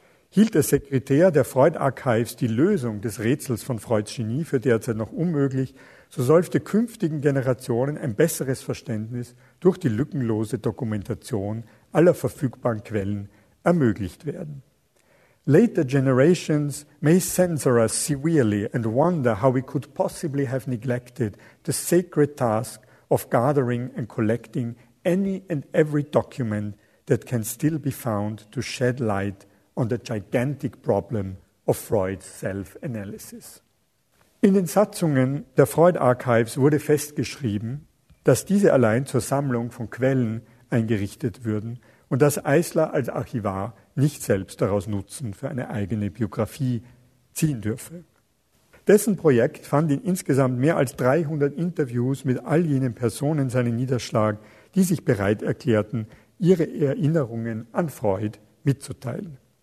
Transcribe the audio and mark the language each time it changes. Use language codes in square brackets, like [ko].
[de] Hielt der Sekretär der Freud-Archives die Lösung des Rätsels von Freuds Genie für derzeit noch unmöglich, so sollte künftigen Generationen ein besseres Verständnis durch die lückenlose Dokumentation aller verfügbaren Quellen ermöglicht werden. [en] Later generations may censure us severely and wonder how we could possibly have neglected the sacred task of gathering and collecting any and every document that can still be found to shed light on the gigantic problem of Freud's self-analysis. [de] In den Satzungen der Freud-Archives wurde festgeschrieben, dass diese allein zur Sammlung von Quellen eingerichtet würden und dass Eisler als Archivar nicht selbst daraus Nutzen für eine eigene Biografie ziehen dürfe. Dessen Projekt fand in insgesamt mehr als 300 Interviews mit all jenen Personen seinen Niederschlag, die sich bereit erklärten, ihre Erinnerungen an Freud mitzuteilen.